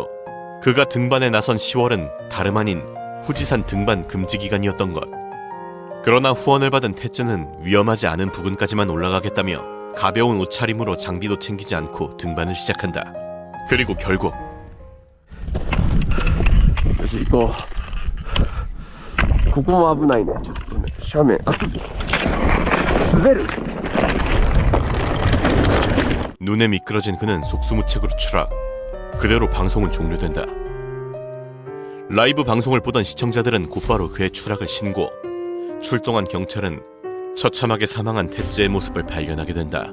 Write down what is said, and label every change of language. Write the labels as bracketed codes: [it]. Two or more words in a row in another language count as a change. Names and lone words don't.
[ko] 그가 등반에 나선 10월은 다름 아닌 후지산 등반 금지 기간이었던 것. 그러나 후원을 받은 테츠는 위험하지 않은 부근까지만 올라가겠다며 가벼운 옷차림으로 장비도 챙기지 않고 등반을 시작한다. 그리고 결국 이거 [ja] ここも危ないね。ちょっとね、斜面。滑る。 [ko] 눈에 미끄러진 그는 속수무책으로 추락. 그대로 방송은 종료된다. 라이브 방송을 보던 시청자들은 곧바로 그의 추락을 신고. 출동한 경찰은 처참하게 사망한 테츠의 모습을 발견하게 된다.